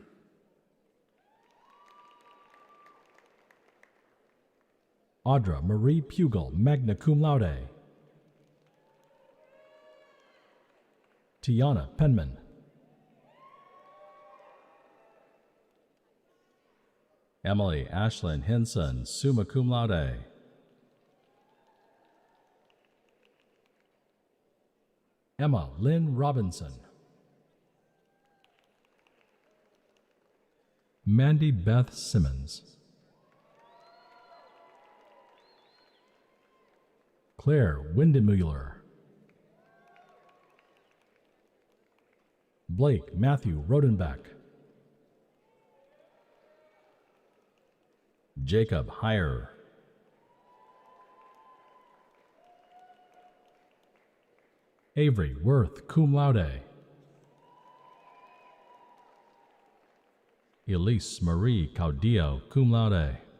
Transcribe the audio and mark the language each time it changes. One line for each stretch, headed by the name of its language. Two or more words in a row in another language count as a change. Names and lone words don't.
English: Audra Marie Pugel,
Latin: magna cum laude,
English: Tiana Penman, Emily Ashlyn Hinson,
Latin: summa cum laude,
English: Emma Lynn Robinson, Mandy Beth Simmons, Claire Windemuller, Blake Matthew Rodenbeck, Jacob Heyer, Avery Worth,
Latin: cum laude,
English: Elise Marie Caudillo,
Latin: cum laude,